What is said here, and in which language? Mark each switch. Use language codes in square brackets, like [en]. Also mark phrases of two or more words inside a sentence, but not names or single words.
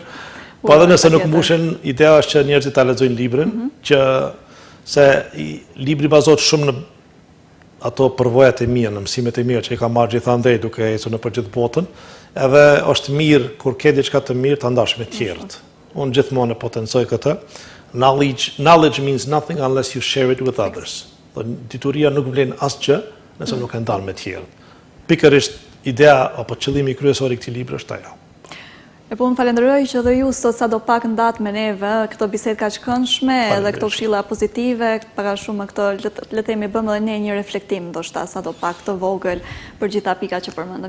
[sq] Po edhe nëse nuk mbushen, ideja është që njerëzit ta lexojnë librin, që se libri bazohet shumë në ato përvojat e mia, në mësimet e mia që i kam marrë gjithandej duke ecur nëpër gjithë botën, edhe është mirë kur ke diçka të mirë ta ndash me të tjerët. Unë gjithmonë e potencoj këtë. [en] Knowledge means nothing unless you share it with others. [sq] Dituria nuk vlen asgjë nëse nuk e ndan me të tjerët. Pikërisht ideja apo qëllimi kryesor i këtij libri është ajo. E po më falenderoj që dhe ju sot sadopak ndat me neve këto bisedë kaq këndshme edhe këto këshilla pozitive, para shumë këto le të themi bëm edhe ne një reflektim ndoshta sadopak të vogël për gjitha pikat që përmendëm.